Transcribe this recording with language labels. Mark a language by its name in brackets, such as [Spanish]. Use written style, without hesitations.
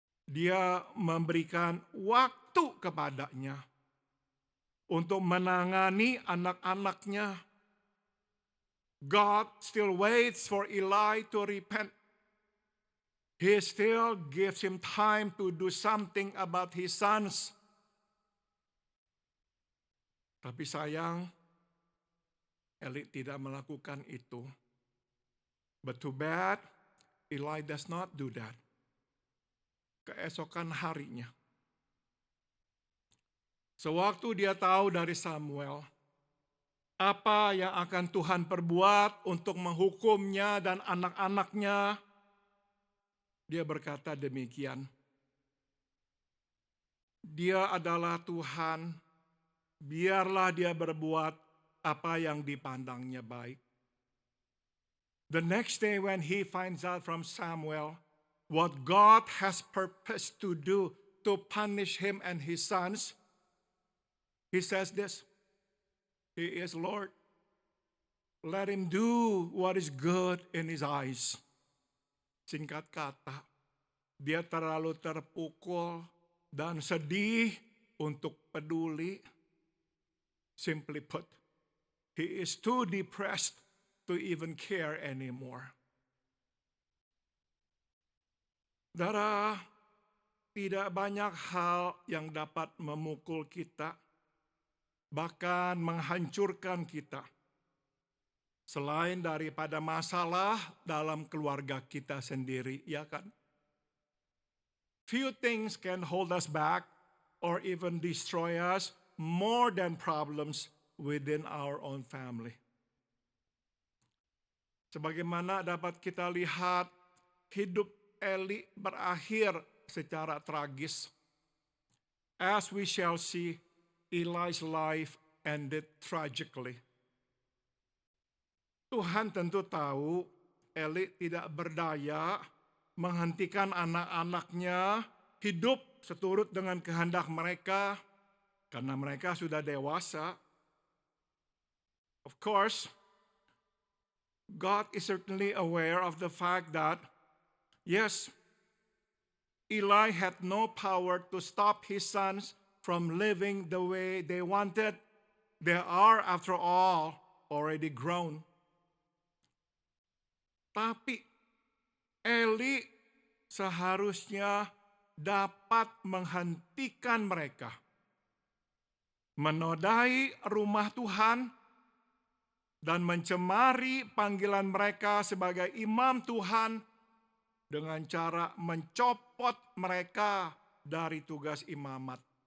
[Indonesian] Dia memberikan waktu kepadanya untuk menangani anak-anaknya. [English] God still waits for Eli to repent. He still gives him time to do something about his sons. [Indonesian] Tapi sayang, Eli tidak melakukan itu. [English] But too bad, Eli does not do that. [Indonesian] Keesokan harinya, sewaktu dia tahu dari Samuel apa yang akan Tuhan perbuat untuk menghukumnya dan anak-anaknya, dia berkata demikian. Dia adalah Tuhan, biarlah dia berbuat apa yang dipandangnya baik. [English] The next day when he finds out from Samuel what God has purposed to do to punish him and his sons, he says this, He is Lord. Let him do what is good in his eyes. [Indonesian] Singkat kata, dia terlalu terpukul dan sedih untuk peduli. [English] Simply put, he is too depressed to even care anymore. [Indonesian] Saudara, tidak banyak hal yang dapat memukul kita, bahkan menghancurkan kita, selain daripada masalah dalam keluarga kita sendiri, ya kan? [English] Few things can hold us back or even destroy us more than problems within our own family. [Indonesian] Sebagaimana dapat kita lihat, hidup Eli berakhir secara tragis. [English] As we shall see, Eli's life ended tragically. [Indonesian] Tuhan tentu tahu Eli tidak berdaya menghentikan anak-anaknya hidup seturut dengan kehendak mereka karena mereka sudah dewasa. [English] Of course, God is certainly aware of the fact that, yes, Eli had no power to stop his sons from living the way they wanted. They are, after all, already grown. [Indonesian] Tapi Eli seharusnya dapat menghentikan mereka menodai rumah Tuhan dan mencemari panggilan mereka sebagai imam Tuhan dengan cara mencopot mereka dari tugas imamat.